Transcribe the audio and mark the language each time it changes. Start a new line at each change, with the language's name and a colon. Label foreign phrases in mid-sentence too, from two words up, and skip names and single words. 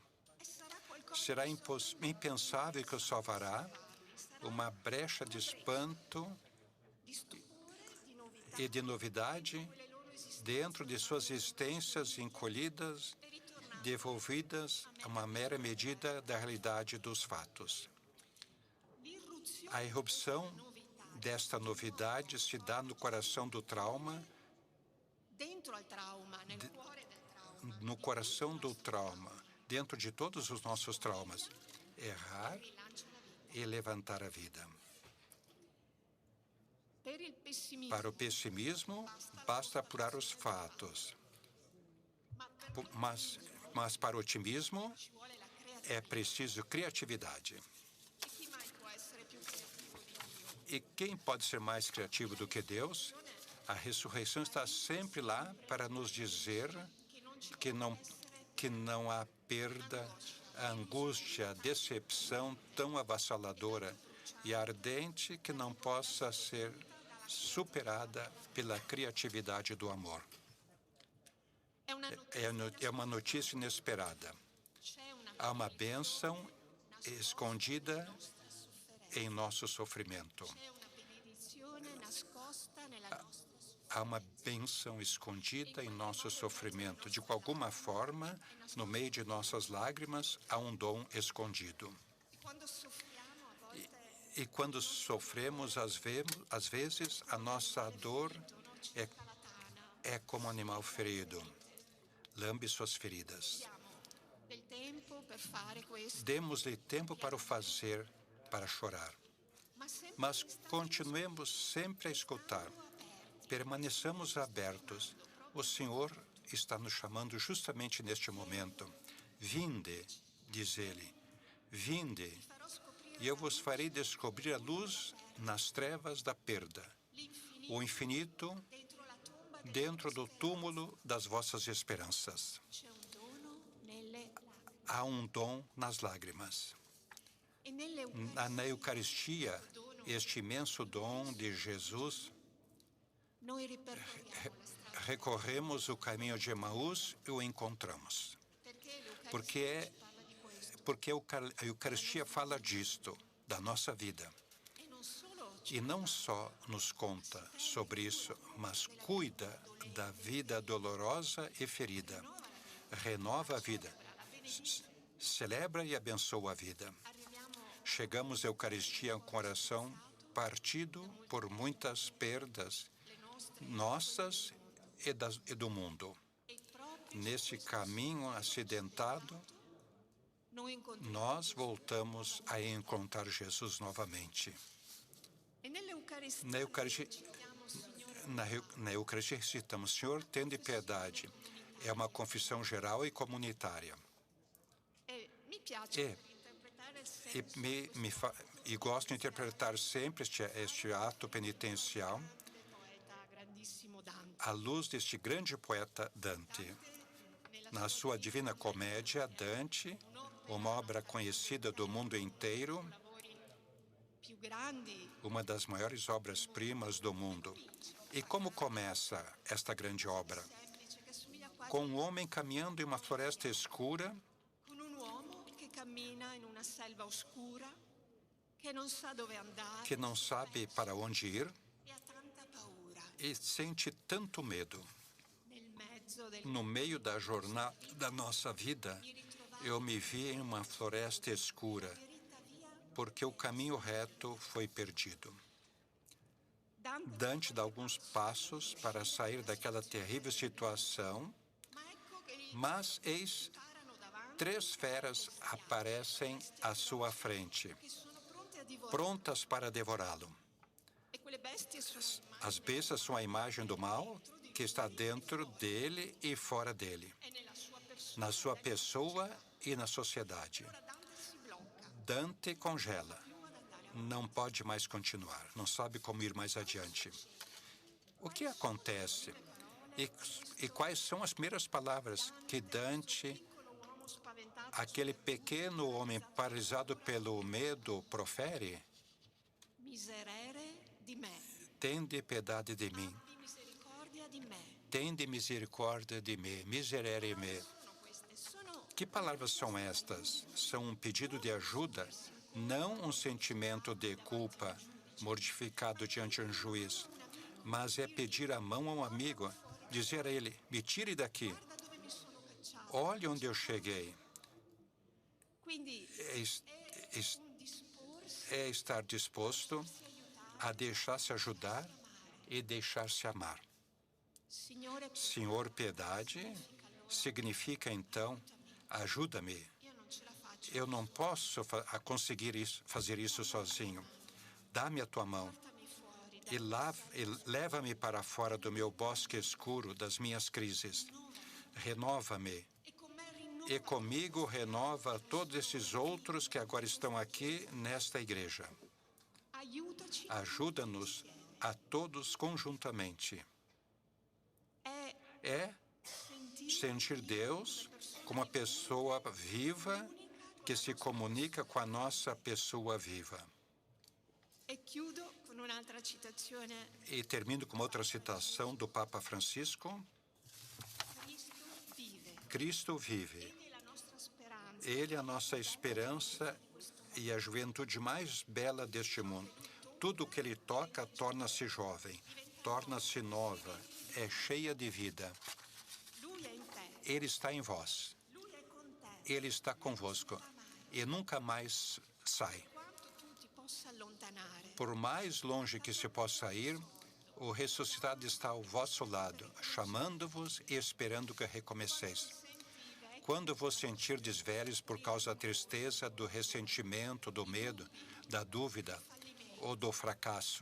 Portuguese: Será impensável que o salvará uma brecha de espanto e de novidade dentro de suas existências encolhidas, devolvidas a uma mera medida da realidade dos fatos. A irrupção desta novidade se dá no coração do trauma
Italian: dentro al trauma, nel cuore del trauma.
Portuguese: no coração do trauma, dentro de todos os nossos traumas, errar e levantar a vida.
Italian: Per il pessimismo,
Portuguese: Para o pessimismo, basta apurar os fatos. Mas para o otimismo,
Italian: ci vuole la creatività.
Portuguese: é preciso criatividade.
Italian: E chi mai può essere più creativo di Dio?
Portuguese: E quem pode ser mais criativo do que Deus? A ressurreição está sempre lá para nos dizer que não há perda, a angústia, a decepção tão avassaladora e ardente que não possa ser superada pela criatividade do amor. É uma notícia inesperada.
Italian: C'è una
Portuguese: Há uma bênção escondida em nosso sofrimento.
Italian: C'è una benedizione nascosta nella nostra
Portuguese: Há uma bênção escondida em nosso sofrimento. De alguma forma, no meio de nossas lágrimas, há um dom escondido.
Italian: Quando soffriamo a volte
Portuguese: E quando sofremos, às vezes, a nossa dor é como um animal ferido. Lambe suas feridas.
Italian: diamo del tempo per fare questo,
Portuguese: Demos-lhe tempo para o fazer, para chorar. Mas continuemos sempre a escutar. Permaneçamos abertos. O Senhor está nos chamando justamente neste momento. Vinde, diz Ele, vinde, e eu vos farei descobrir a luz nas trevas da perda, o infinito
Italian: dentro la tomba
Portuguese: dentro do túmulo das vossas esperanças.
Italian: c'è un dono nelle lacrime.
Portuguese: Há um dom nas lágrimas.
Italian: E nelle
Portuguese: Na Eucaristia, este imenso dom de Jesus,
Italian: noi ripercorriamo la strada,
Portuguese: recorremos o caminho de Emaús e o encontramos.
Italian: perché
Portuguese: Porque
Italian: l'Eucaristia
Portuguese: a Eucaristia fala disto, da nossa vida.
Italian: e non solo
Portuguese: E não só nos conta sobre isso, mas cuida da vida dolorosa e ferida. Renova a vida. Celebra e abençoa a vida. Chegamos à Eucaristia com o coração partido por muitas perdas nossas e do mundo. Nesse caminho acidentado,
Italian: noi incontriamo.
Portuguese: nós voltamos a encontrar Jesus novamente.
Italian: E nell'Eucaristia
Portuguese: Na Eucaristia,
Italian: recitiamo, Signore,
Portuguese: na Eucaristia recitamos, Senhor, tende piedade. É uma confissão geral e comunitária.
Italian: e mi piace interpretare il senso
Portuguese: E gosto de interpretar sempre este ato penitencial
Italian: del poeta grandissimo Dante.
Portuguese: à luz deste grande poeta Dante. Na sua Divina Comédia, Dante, uma obra conhecida do mundo inteiro,
Italian: Lavori più grandi,
Portuguese: uma das maiores obras-primas do mundo. E como começa esta grande obra?
Italian: semplice, che somiglia quasi
Portuguese: Com um homem caminhando em uma floresta escura,
Italian: con un uomo che cammina in una selva oscura, che non sa dove andare
Portuguese: que não sabe para onde ir
Italian: e ha tanta paura.
Portuguese: e sente tanto medo.
Italian: Nel mezzo del
Portuguese: No meio da jornada da nossa vida, eu me vi em uma floresta escura,
Italian: diritta via,
Portuguese: porque o caminho reto foi perdido. Dante, Dante dá alguns passos para sair daquela terrível situação,
Italian: ma ecco che gli
Portuguese: mas eis
Italian: sparano davanti,
Portuguese: 3 feras aparecem à sua frente,
Italian: che sono pronte a divorare.
Portuguese: prontas para devorá-lo.
Italian: E quelle bestie sono
Portuguese: As bestas são a imagem do mal que está dentro dele e fora dele,
Italian: e nella sua persona.
Portuguese: na sua pessoa e na sociedade.
Italian: Ora Dante si blocca,
Portuguese: Dante congela,
Italian: più ad andare
Portuguese: não pode mais continuar, não sabe como ir mais adiante. O que acontece? E quais são as primeiras palavras que Dante,
Italian: piccolo uomo spaventato,
Portuguese: aquele pequeno homem paralisado pelo medo, profere?
Italian: miserere di me,
Portuguese: Tende piedade de mim,
Italian: abbi misericordia di me.
Portuguese: tende misericórdia de mim,
Latin: miserere me.
Italian: Sono queste, sono
Portuguese: Que palavras são estas? São um pedido de ajuda, não um sentimento de culpa mortificado diante de um juiz, mas é pedir a mão a um amigo, dizer a ele, me tire daqui,
Italian: guarda dove mi sono cacciato.
Portuguese: olhe onde eu cheguei.
Italian: Quindi
Portuguese: É,
Italian: un disporsi
Portuguese: é estar disposto a deixar-se ajudar e deixar-se amar. Senhor, piedade significa, então, ajuda-me.
Italian: Io non ce la faccio.
Portuguese: Eu não posso conseguir fazer isso sozinho. Dá-me a tua mão
Italian: Portami fuori
Portuguese: e leva-me para fora do meu bosque escuro, das minhas crises. Renova-me
Italian: e con me rinnova
Portuguese: e comigo renova todos esses outros que agora estão aqui nesta igreja.
Italian: aiutaci
Portuguese: Ajuda-nos a todos conjuntamente. É sentir Deus como uma pessoa viva que se comunica com a nossa pessoa viva.
Italian: E chiudo con un'altra citazione.
Portuguese: E termino com outra citação do Papa Francisco.
Italian: Cristo vive.
Portuguese: Cristo vive.
Italian: Egli è la nostra speranza.
Portuguese: Ele é a nossa esperança e a juventude mais bela deste mundo. Tudo que ele toca torna-se jovem, torna-se nova, é cheia de vida.
Italian: Lui è in te.
Portuguese: Ele está em vós,
Italian: Lui è con te.
Portuguese: ele está convosco e nunca mais sai.
Italian: Quanto tu ti possa allontanare,
Portuguese: Por mais longe que se possa ir, o ressuscitado está ao vosso lado, chamando-vos e esperando que recomeceis. Quando vos sentirdes velhos por causa da tristeza, do ressentimento, do medo, da dúvida ou do fracasso,